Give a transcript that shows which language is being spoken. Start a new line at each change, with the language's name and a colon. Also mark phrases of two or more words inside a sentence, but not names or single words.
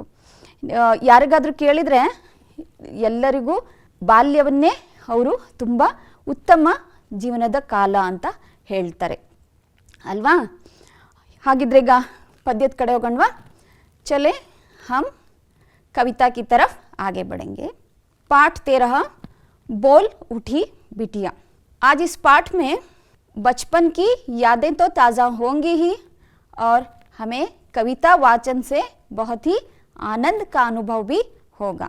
Kannada: ಯಾರಿಗಾದರೂ ಕೇಳಿದರೆ ಎಲ್ಲರಿಗೂ ಬಾಲ್ಯವನ್ನೇ ಅವರು ತುಂಬ ಉತ್ತಮ ಜೀವನದ ಕಾಲ ಅಂತ ಹೇಳ್ತಾರೆ ಅಲ್ವಾ. ಹಾಗಿದ್ರೆ ಈಗ ಪದ್ಯದ ಕಡೆ ಹೋಗೋಣವಾ.
Hindi: चले हम कविता की तरफ आगे बढ़ेंगे. पाठ 13 बोल उठी बिटिया. आज इस पाठ में बचपन की यादें तो ताज़ा होंगी ही और हमें कविता वाचन से बहुत ही आनंद का अनुभव भी होगा.